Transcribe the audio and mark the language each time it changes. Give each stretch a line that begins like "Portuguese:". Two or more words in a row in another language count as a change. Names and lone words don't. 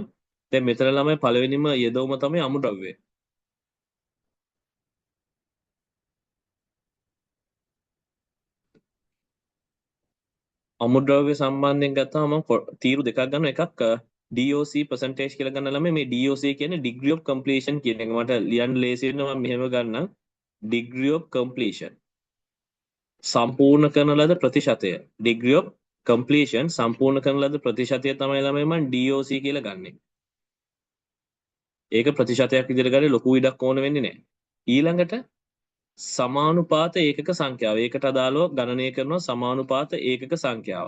Sinhala: දැන් මෙතන ළමයි පළවෙනිම යෙදවුම තමයි අමුද්‍රව්‍ය. අමුද්‍රව්‍ය සම්බන්ධයෙන් ගත්තාම මම තීරු දෙකක් ගන්නවා. එකක් DOC percentage කියලා ගන්න ළමයි මේ DOC කියන්නේ
English: degree of completion
Sinhala: කියන එක. මට ලියන්න ලේසි වෙනවා මම මෙහෙම ගන්නම්.
English: degree of completion
Sinhala: සම්පූර්ණ කරන ලද ප්‍රතිශතය.
English: degree of completion
Sinhala: සම්පූර්ණ කරන ලද ප්‍රතිශතය තමයි ළමයි මම DOC කියලා ගන්නෙ. ඒක ප්‍රතිශතයක් විදිහට ගන්නේ ලොකු ඉඩක් ඕන වෙන්නේ නැහැ. ඊළඟට සමානුපාත ඒකක සංඛ්‍යාව. ඒකට අදාළව ගණනය කරන සමානුපාත ඒකක සංඛ්‍යාව.